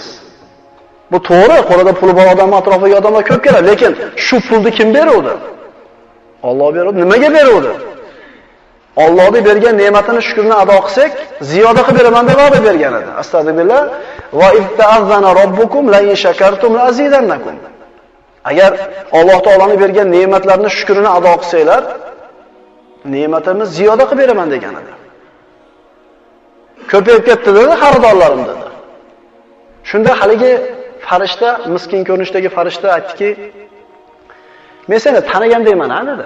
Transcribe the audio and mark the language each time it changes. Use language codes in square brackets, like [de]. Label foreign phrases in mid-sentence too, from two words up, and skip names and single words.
[uz] Bu to'g'ri, qo'lida puli bor odam atrofiga odamlar ko'p keladi, lekin shu pulni kim beruvdi? Alloh beruvdi. Nimaga beruvdi? Allohning bergan ne'matini shukrini ado qilsak, ziyoda qilib beraman deb va'da bergan edi. [ar] أستغفر الله. وإذ تأذن ربكم لئن شكرتم لأزيدنكم. [uz] Agar Alloh taolaning bergan ne'matlarini shukrini ado qilsanglar, ne'matimni ziyoda qilib beraman degan edi. Ko'payib ketdi dedi, xaridorlarim dedi. Shunda haligi farishta, miskin ko'rinishdagi farishta aytdiki, men seni tanigandayman-a dedi.